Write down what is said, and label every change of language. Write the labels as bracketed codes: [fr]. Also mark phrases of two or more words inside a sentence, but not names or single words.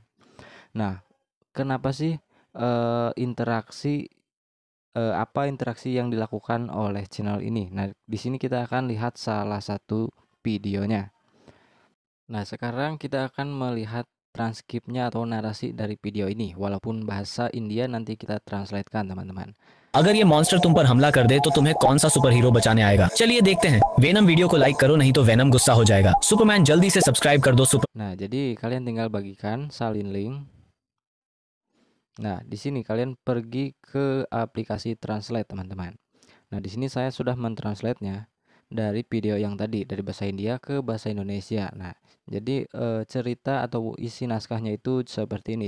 [id] Nah, kenapa sih apa interaksi yang dilakukan oleh channel ini? Nah, di sini kita akan lihat salah satu videonya. Nah, sekarang kita akan melihat transkripnya atau narasi dari video ini. Walaupun bahasa India nanti kita translatekan, teman-teman. [hi] अगर ये मॉन्स्टर तुम पर हमला कर दे तो तुम्हें कौन सा [en] super hero [hi] बचाने आएगा? चलिए देखते हैं। वेनम वीडियो को लाइक करो नहीं तो वेनम गुस्सा हो जाएगा। सुपरमैन जल्दी से सब्सक्राइब कर दो सुपर। [id] Nah, jadi kalian tinggal bagikan, salin link. Nah, di sini kalian pergi ke aplikasi Translate, teman-teman. Nah, di sini saya sudah mentranslate-nya dari video yang tadi dari bahasa India ke bahasa Indonesia. Nah, jadi cerita atau isi naskahnya itu seperti ini.